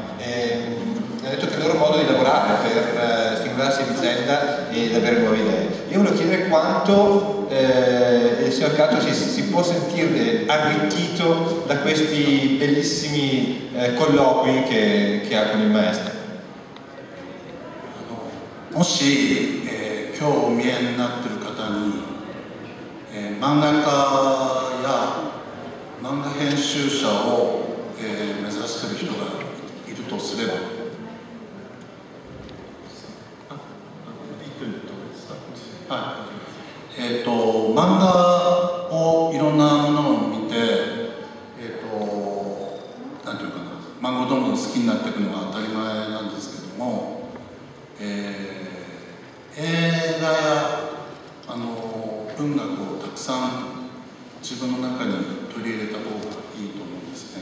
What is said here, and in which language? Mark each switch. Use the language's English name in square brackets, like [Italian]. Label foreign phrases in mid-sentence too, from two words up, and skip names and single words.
[Italian] Ha detto che è il loro modo di lavorare per stimolarsi a vicenda ed avere nuove idee. Io volevo chiedere quanto il signor Cato si può sentire arricchito da questi bellissimi colloqui che ha con il maestro. [Japanese] もし、今日お見えになっている方に、漫画家や漫画編集者を、目指している人がいるとすれば、漫画をいろんなものを見て、なんていうかな、漫画をどんどん好きになっていくのが当たり前なんですけども、映画や文学をたくさん自分の中に取り入れた方がいいと思うんですね。